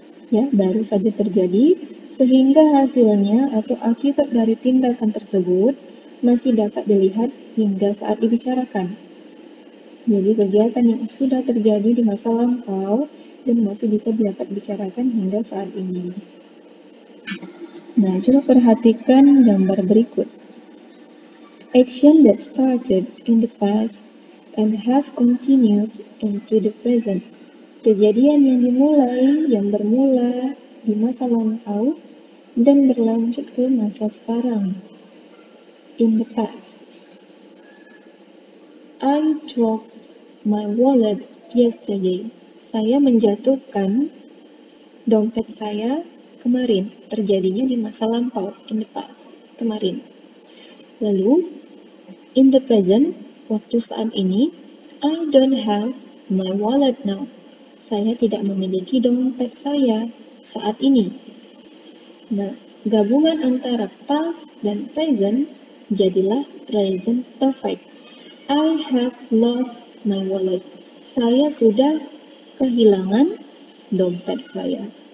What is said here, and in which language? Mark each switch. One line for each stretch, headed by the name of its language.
Indonesian: Ya, baru saja terjadi sehingga hasilnya atau akibat dari tindakan tersebut masih dapat dilihat hingga saat dibicarakan. Jadi kegiatan yang sudah terjadi di masa lampau dan masih bisa dapat dibicarakan hingga saat ini. Nah, coba perhatikan gambar berikut.
English: Action that started in the past and have continued into the present.
Indonesian: Kejadian yang bermula di masa lampau dan berlanjut ke masa sekarang.
English: In the past. I dropped my wallet yesterday.
Indonesian: Saya menjatuhkan dompet saya kemarin. Terjadinya di masa lampau,
English: in the past,
Indonesian: kemarin. Lalu,
English: in the present,
Indonesian: waktu saat ini,
English: I don't have my wallet now.
Indonesian: Saya tidak memiliki dompet saya saat ini. Nah, gabungan antara past dan present jadilah present perfect.
English: I have lost my wallet.
Indonesian: Saya sudah kehilangan dompet saya.